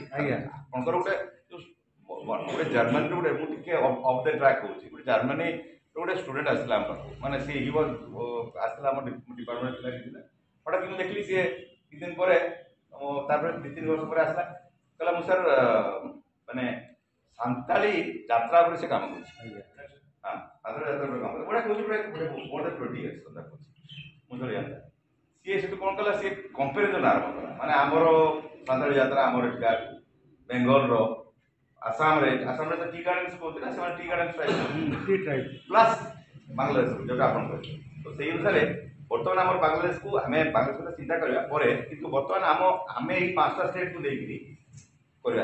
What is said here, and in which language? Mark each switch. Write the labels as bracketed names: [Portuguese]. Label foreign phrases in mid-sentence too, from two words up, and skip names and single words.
[Odia] ଆପଣଙ୍କର ଗୋଟେ ଜର୍ମାନୀର ଗୋଟେ, ମୁଁ ଟିକେ [English] off the track [Odia] କହୁଛି, ଗୋଟେ ଜର୍ମାନୀ ଗୋଟେ ଷ୍ଟୁଡେଣ୍ଟ ଆସିଥିଲା ଆମ ପାଖକୁ, ମାନେ ସେ ଆସିଥିଲା ଆମ ଡିପାର୍ଟମେଣ୍ଟ ଥିଲା। ହଠାତ୍ ମୁଁ ଦେଖିଲି ସିଏ କିଛି ଦିନ ପରେ, ତାପରେ 2-3 ବର୍ଷ ପରେ ଆସିଲା, କହିଲା ମୁଁ ସାର୍ ମାନେ ସାନ୍ତାଳୀ ଯାତ୍ରା ଉପରେ ସେ କାମ କରୁଛି। ହଁ, ସାନ୍ତାଳୀ ଯାତ୍ରା ଉପରେ କାମ କରୁଛି, ଗୋଟେ କହୁଛି [English] more than 20 years [Odia] କଥା କହୁଛି ମୁଁ ଧରି ଜାଣିଲା। ସିଏ ସେଠୁ କ'ଣ କଲା, ସିଏ କମ୍ପାରିଜନ୍ ଆରମ୍ଭ କଲା, ମାନେ ଆମର ସାନ୍ତାଳୀ ଯାତ୍ରା ଆମର ଏଠିକା ବେଙ୍ଗଲର, ଆସାମରେ ତ [English] tea gardens [Odia] କହୁଛି ନା, ସେମାନେ [English] tea gardens plus [Odia] ବାଂଲାଦେଶ ଯୋଉଟା ଆପଣ କହିଲେ। ତ ସେଇ ଅନୁସାରେ ବର୍ତ୍ତମାନ ଆମର ବାଂଲାଦେଶକୁ ଆମେ ବାଂଲାଦେଶ ଚିନ୍ତା କରିବା ପରେ, କିନ୍ତୁ ବର୍ତ୍ତମାନ ଆମେ ଏଇ 5ଟା ଷ୍ଟେଟ୍କୁ ଦେଇକିରି କରିବା।